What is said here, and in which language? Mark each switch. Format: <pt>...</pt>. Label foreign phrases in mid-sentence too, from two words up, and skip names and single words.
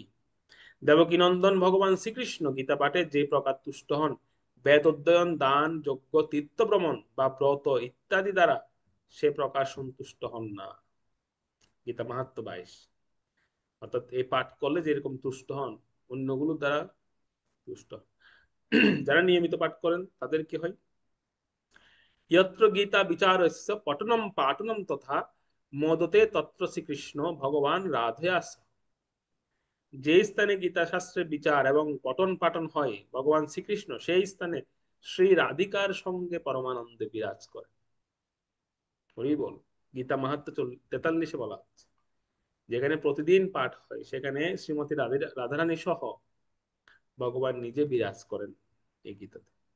<bn>দেবকী নন্দন ভগবান শ্রীকৃষ্ণ গীতা পাঠে যে প্রকার তুষ্ট হন, বেদ অধ্যয়ন, দান, যজ্ঞ, তীর্থ ভ্রমণ বা ব্রত ইত্যাদি দ্বারা সে প্রকার সন্তুষ্ট হন না। গীতা মাহাত্ম্য 22। অর্থাৎ এই পাঠ করলে যেরকম তুষ্ট হন, অন্যগুলো দ্বারা তুষ্ট হন। যারা নিয়মিত পাঠ করেন তাদের কি হয়?</bn> <sa>यत्र गीता विचारस्य पठनम पाठनम तथा मोदते तत्र श्रीकृष्ण भगवान राधया सह।</sa> <bn>যে স্থানে গীতা শাস্ত্রের বিচার এবং পঠন পাঠন হয় ভগবান শ্রীকৃষ্ণ সেই স্থানে শ্রী রাধিকার সঙ্গে পরমানন্দে বিরাজ করে। হরি বল। গীতা মাহাত্ম্য 43 বলা হচ্ছে, যেখানে প্রতিদিন পাঠ হয় সেখানে শ্রীমতী রাধারানী সহ ভগবান নিজে বিরাজ করেন এই গীতাতে।</bn>